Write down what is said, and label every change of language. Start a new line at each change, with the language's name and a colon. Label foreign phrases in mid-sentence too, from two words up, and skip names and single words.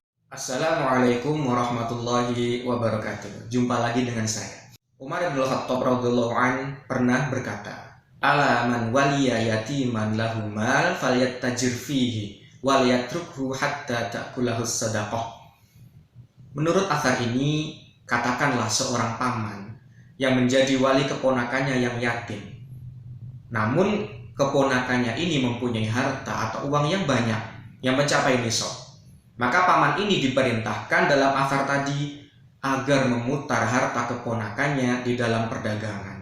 Arabic: السلام عليكم ورحمة الله وبركاته.
Indonesian: Jumpa lagi dengan saya. Umar bin Khattab
Arabic: رضي الله عن
Indonesian: pernah berkata,
Arabic: "ألا من ولي يتيما له مال فليتجر فيه ولا يتركه حتى تأكله الصدقة."
Indonesian: Menurut asar ini, katakanlah seorang paman yang menjadi wali keponakannya yang yatim. Namun keponakannya ini mempunyai harta atau uang yang banyak yang mencapai nisab. Maka paman ini diperintahkan dalam asar tadi agar memutar harta keponakannya di dalam perdagangan.